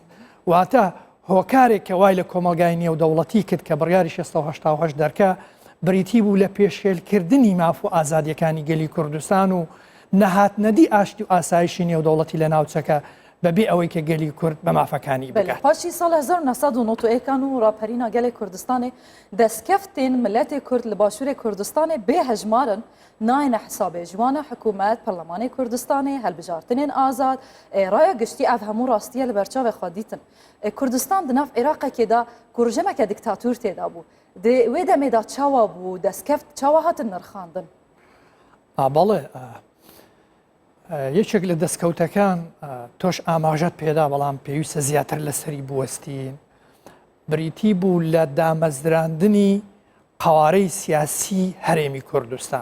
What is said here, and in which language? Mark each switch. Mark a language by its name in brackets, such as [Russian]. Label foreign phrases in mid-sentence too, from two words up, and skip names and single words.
[Central Kurdish] واتە هۆکارێک کە وای لە کۆمەلگای نێودەوڵەتی کرد کە بڕیاری 688 دەرکە بریتی بوو لە پێشێلکردنی ماف و ئازادیەکانی گەلی کوردستان و نەهاتنەدی ئاشتی و ئاسایشی نێودەوڵەتی لە ناوچەکە بەبێ ئەوەی کە گەلی کورد بە مافەکانی بگات. [Kurdish] پاشی ساڵ 1991 و ڕاپەرینا گەلێ کوردستانê دەستکەفتên milletê Kurd li başûrê Kurdistanê bêhejmarin nayêne hesabê ji wan e hikûmet, Perlemanê Kurdistanê, helbijartinên azad, raya giştî ev hemû rastiye li berçavê xwe dîtin. Kurdistan di nav Iraqekê da ku rejimeke diktatûr têda bû. Di wê demê da çawa bû destkeft çawa hatin nirxandin? [Central Kurdish] بەڵێ یەکێک لە دەستکەوتەکان تۆش ئاماژەت پێدا بەڵام پێویستە زیاتر لەسەری بوەستین بریتی بوو لە دامەزراندنی قوارەی سیاسی هەرێمی کوردستان.